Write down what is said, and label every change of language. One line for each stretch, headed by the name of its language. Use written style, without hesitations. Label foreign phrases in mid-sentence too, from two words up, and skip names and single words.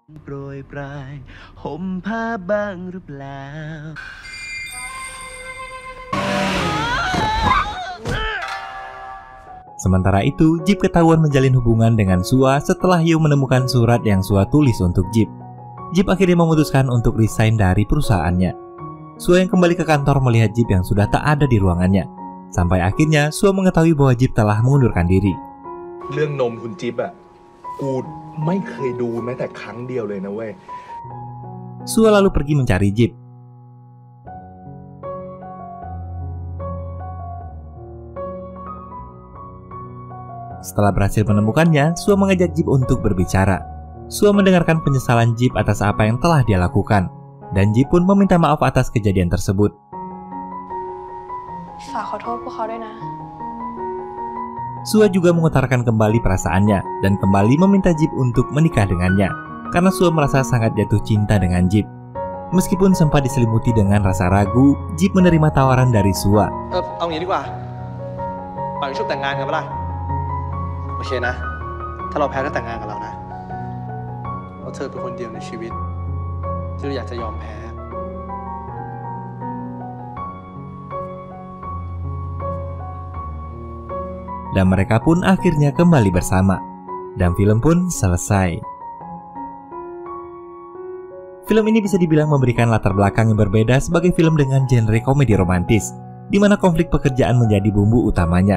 Indonesian: Sementara itu, Jeep ketahuan menjalin hubungan dengan Sua setelah Yo menemukan surat yang Sua tulis untuk Jeep. Jeep akhirnya memutuskan untuk resign dari perusahaannya. Sua yang kembali ke kantor melihat Jeep yang sudah tak ada di ruangannya. Sampai akhirnya Sua mengetahui bahwa Jeep telah mengundurkan diri.
Thai: เรื่องนมคุณจิ๊บอะกูไม่เคยดูแม้แต่ครั้งเดียวเลยนะเว้ย
Indonesian: Sua lalu pergi mencari Jeep. Setelah berhasil menemukannya, Sua mengajak Jeep untuk berbicara. Sua mendengarkan penyesalan Jeep atas apa yang telah dia lakukan, dan Jeep pun meminta maaf atas kejadian tersebut.
Thai: ฝากขอโทษพวกเขาด้วยนะ
Indonesian: Sua juga mengutarakan kembali perasaannya dan kembali meminta Jeep untuk menikah dengannya, karena Sua merasa sangat jatuh cinta dengan Jeep. Meskipun sempat diselimuti dengan rasa ragu, Jeep menerima tawaran dari Sua.
Thai: เอางี้ดีกว่าปล่อยชุบแต่งงานกันปะล่ะโอเคนะถ้าเราแพ้ก็แต่งงานกับเรานะเพราะเธอเป็นคนเดียวในชีวิตที่เราอยากจะยอมแพ้
Indonesian: Dan mereka pun akhirnya kembali bersama. Dan film pun selesai. Film ini bisa dibilang memberikan latar belakang yang berbeda sebagai film dengan genre komedi romantis, di mana konflik pekerjaan menjadi bumbu utamanya.